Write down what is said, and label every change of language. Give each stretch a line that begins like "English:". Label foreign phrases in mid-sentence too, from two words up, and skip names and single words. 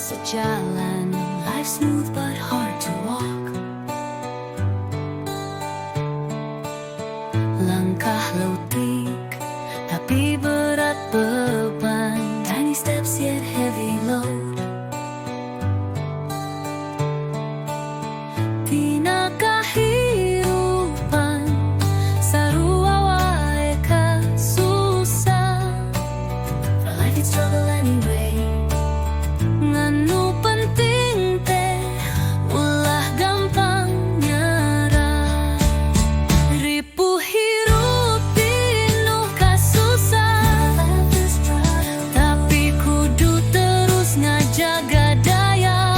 Sundanese: jalan.
English: Life smooth but hard to walk.
Sundanese: Langkah lautik tapi berat beban.
English: Tiny steps yet heavy load.
Sundanese: Tina kahirupan sarua wae kasusah.
English: For life it's struggle anyway.
Sundanese: Nganu penting teh ulah gampang nyerah. Ripuh hirup pinuh kasusah, tapi kudu terus ngajaga daya.